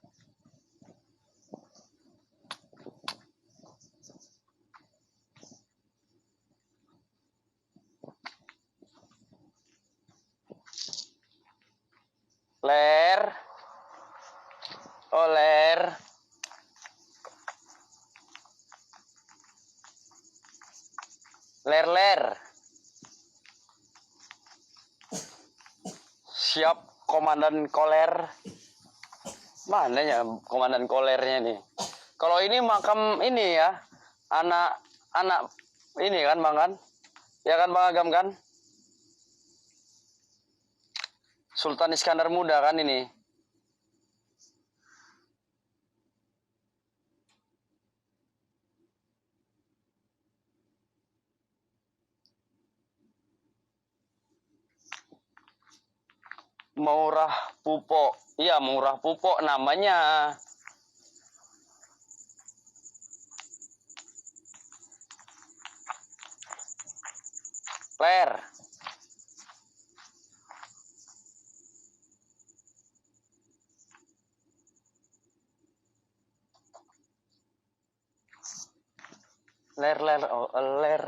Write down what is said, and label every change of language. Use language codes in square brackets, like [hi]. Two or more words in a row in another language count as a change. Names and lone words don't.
[id] Ler. Oh Ler. Ler. Siap komandan koler. Mana ya komandan kolernya nih? Kalau ini makam ini ya. Anak ini kan Bang kan? Ya kan Bang Agam kan? Sultan Iskandar Muda kan ini. Murah Pupok. Iya, Murah Pupok namanya. Ler. Ler. Oh, Ler.